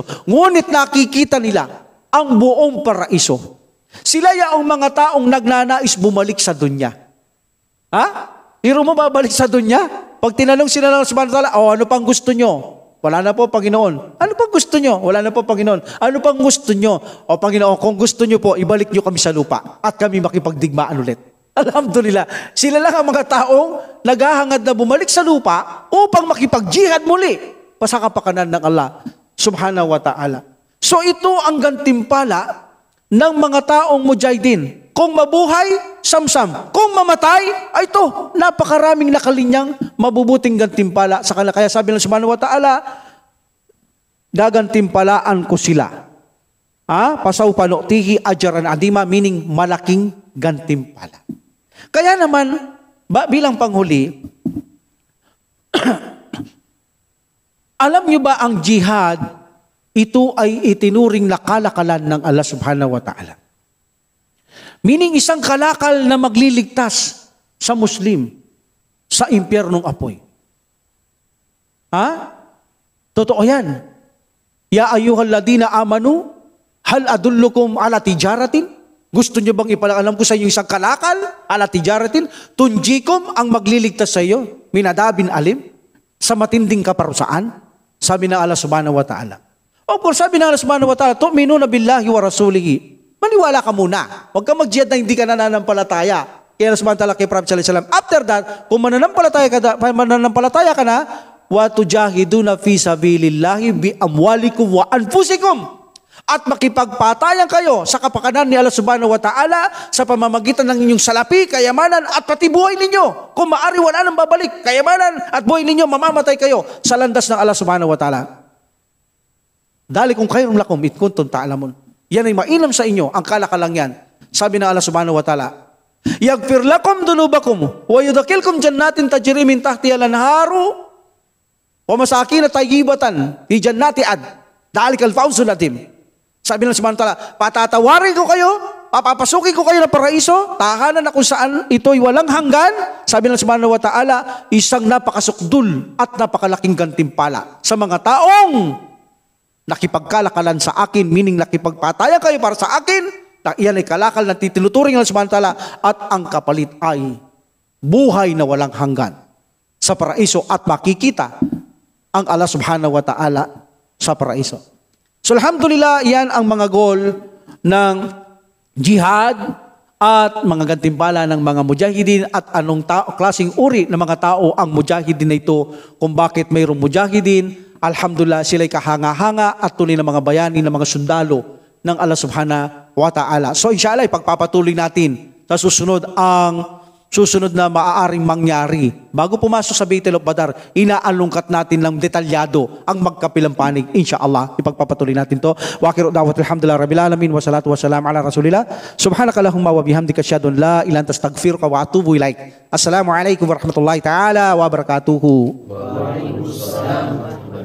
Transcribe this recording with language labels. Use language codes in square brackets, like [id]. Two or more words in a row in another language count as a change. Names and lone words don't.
[tl] Ngunit nakikita nila ang buong paraiso. Sila yaong mga taong nagnanais bumalik sa dunya. Hiro mo babalik sa dunya? Pag tinanong sila ng [ar] سبحانه وتعالى, [tl] ano pang gusto nyo? Wala na po, Panginoon. Ano pang gusto nyo? Wala na po, Panginoon. Ano pang gusto nyo? O Panginoon, kung gusto nyo po, ibalik nyo kami sa lupa at kami makipagdigmaan ulit. Alhamdulillah. Sila lang ang mga taong naghahangad na bumalik sa lupa upang makipagjihad muli sa kapakanan ng Allah [ar] سبحانه وتعالى. [tl] So ito ang gantimpala ng mga taong mujahidin. Kung mabuhay, samsam. Kung mamatay, ay ito, napakaraming nakalinyang mabubuting gantimpala sa kanila. Kaya sabi ng [ar] سبحانه وتعالى, [tl] gagantimpalaan ko sila. [ar] فسوف نؤتيه أجرا عظيما, [tl] meaning malaking gantimpala. Kaya naman, bilang panghuli, alam nyo ba ang jihad, ito ay itinuring na kalakalan ng Allah [ar] سبحانه وتعالى. [tl] Meaning isang kalakal na magliligtas sa Muslim sa impyernong apoy. Ha? Totoo yan. [ar] يا أيها الذين آمنوا هل أدلكم على تجارة? [tl] Gusto nyo bang ipaalam ko sa inyo isang kalakal [ar] على تجارة? [tl] Tunjikum ang magliligtas sa iyo, [ar] من عذاب أليم, [tl] sa matinding kaparusaan? Sabi na Allah [ar] سبحانه وتعالى. [en] Of course, [tl] sabi na [ar] الله سبحانه وتعالى تؤمنون بالله ورسوله. [tl] Maniwala ka muna. Huwag ka mag-jihad na hindi ka nananampalataya. Kaya Allah [ar] سبحانه وتعالى [tl] kay Prophet [ar] صلى الله عليه وسلم, [en] after that, [tl] kung mananampalataya ka na, [ar] وتجاهدون في سبيل الله بأموالكم وأنفسكم. [tl] At makipagpatayan kayo sa kapakanan ni Allah [ar] سبحانه وتعالى [tl] sa pamamagitan ng inyong salapi, kayamanan at pati buhay ninyo. Kung maari wala nang babalik, kayamanan at buhay ninyo, mamamatay kayo sa landas ng Allah [ar] سبحانه وتعالى. ذلكم خير لكم إن كنتم تعلمون. [tl] Yan ay mainam sa inyo, ang kalakalang yan. Sabi ng [ar] الله سبحانه وتعالى يغفر لكم ذنوبكم ويدخلكم جنات تجري من تحتها الأنهار ومساكن طيبة في جنات عدن. ذلك الفوز العظيم. [tl] Sabi ng [ar] سبحانه وتعالى, [tl] patatawarin ko kayo, papapasukin ko kayo ng paraiso, tahanan na kung saan ito'y walang hanggan. Sabi ng [ar] سبحانه وتعالى, [tl] isang napakasukdul at napakalaking gantimpala sa mga taong nakipagkalakalan sa akin, meaning nakipagpatayan kayo para sa akin, na iyan ay kalakal na titinuturing ng [ar] سبحانه وتعالى, [tl] at ang kapalit ay buhay na walang hanggan sa paraiso at makikita ang Allah [ar] سبحانه وتعالى [tl] sa paraiso. So alhamdulillah, yan ang mga goal ng jihad at mga gantimpala ng mga mujahidin at anong klaseng uri ng mga tao ang mujahidin na ito, kung bakit mayroong mujahidin. Alhamdulillah, sila'y kahanga-hanga at tunay na mga bayani ng mga sundalo ng Allah [ar] سبحانه وتعالى. [tl] So inshallah, ipagpapatuloy natin sa susunod na maaaring mangyari. Bago pumasok sa Baitul Badar, inaalungkat natin ng detalyado ang magkapilang panig. Insyaallah, ipagpapatuloy natin to. [ar] وآخر دعوانا الحمد لله رب العالمين والصلاة والسلام على رسول الله. سبحانك اللهم وبحمدك أشهد أن لا إله إلا أنت أستغفرك وأتوب إليك. السلام عليكم ورحمة الله تعالى وبركاته. Waalaikumsalam.